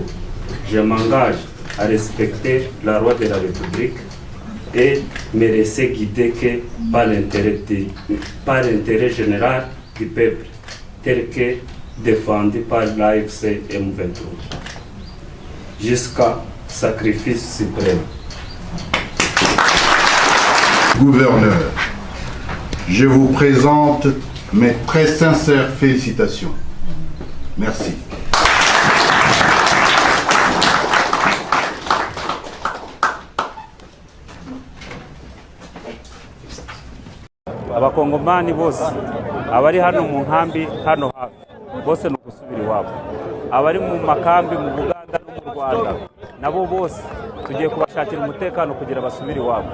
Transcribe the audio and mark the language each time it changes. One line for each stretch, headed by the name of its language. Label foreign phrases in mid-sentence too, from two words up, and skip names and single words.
French: Je m'engage à respecter la loi de la République et me laisser guider que par l'intérêt général du peuple, tel que défendu par l'AFC M23, jusqu'à sacrifice suprême. Gouverneur, je vous présente mes très sincères félicitations. Merci.
Kinyarwanda: Abakongomani bose abari hano mu nkambi hano hafi bose no gusubira iwabo, abari mu makambi mu Buganda no mu Rwanda nabo bose tugiye kubashakira umutekano kugira basubire iwabo.